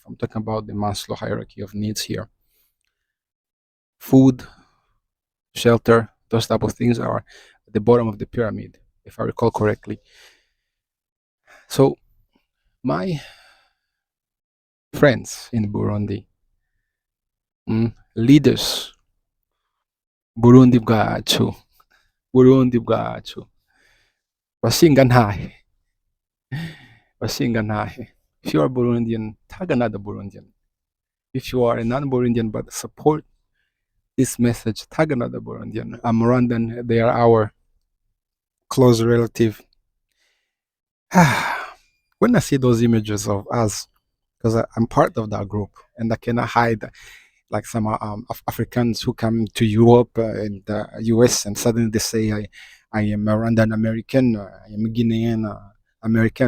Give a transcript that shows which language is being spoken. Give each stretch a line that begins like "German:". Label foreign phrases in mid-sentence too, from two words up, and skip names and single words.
English: I'm talking about the Maslow hierarchy of needs here. Food, shelter, those type of things are at the bottom of the pyramid, if I recall correctly. So my friends in Burundi, leaders,
Rundi: Burundi bwacu, Burundi bwacu, bashingantahe, bashingantahe.
English: If you are Burundian, tag another Burundian. If you are a non-Burundian but support this message, tag another Burundian. I'm Rwandan, they are our close relative. When I see those images of us, because I'm part of that group, and I cannot hide, like some Africans who come to Europe and the US, and suddenly they say, I am a Rwandan American, I am a Guinean American.